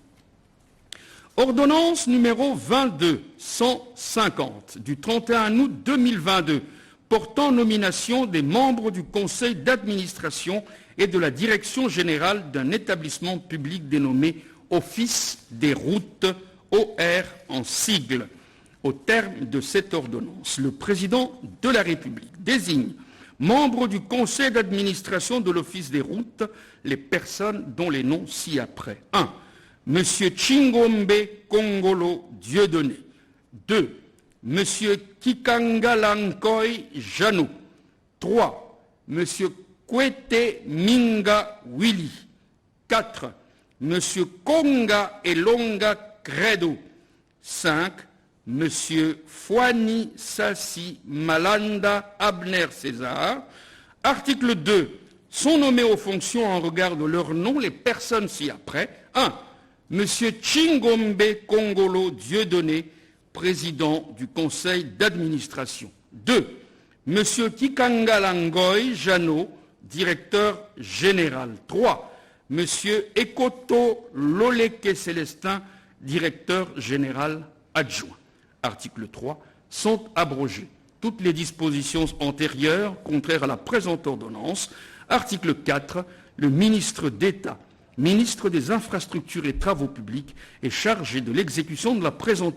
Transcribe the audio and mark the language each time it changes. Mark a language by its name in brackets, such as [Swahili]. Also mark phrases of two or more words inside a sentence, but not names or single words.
[French] Ordonnance numéro 22-150 du 31 août 2022, portant nomination des membres du conseil d'administration et de la direction générale d'un établissement public dénommé Office des routes, OR en sigle. Au terme de cette ordonnance, le président de la République désigne membres du conseil d'administration de l'Office des routes les personnes dont les noms ci-après. 1. Monsieur Chingombe Kongolo Dieudonné. 2. M. Kikanga Lankoy Jano. 3. M. Kwete Minga Willy. 4. M. Konga Elonga Credo. 5. M. Fouani Sassi Malanda Abner César. Article 2. Sont nommés aux fonctions en regard de leur nom les personnes ci-après. 1. M. Chingombe Kongolo Dieudonné, président du conseil d'administration. 2. M. Kikanga Langoy Jano, directeur général. 3. M. Ekoto Loleke Célestin, directeur général adjoint. Article 3. Sont abrogées toutes les dispositions antérieures contraires à la présente ordonnance. Article 4. Le ministre d'État, ministre des Infrastructures et Travaux publics, est chargé de l'exécution de la présente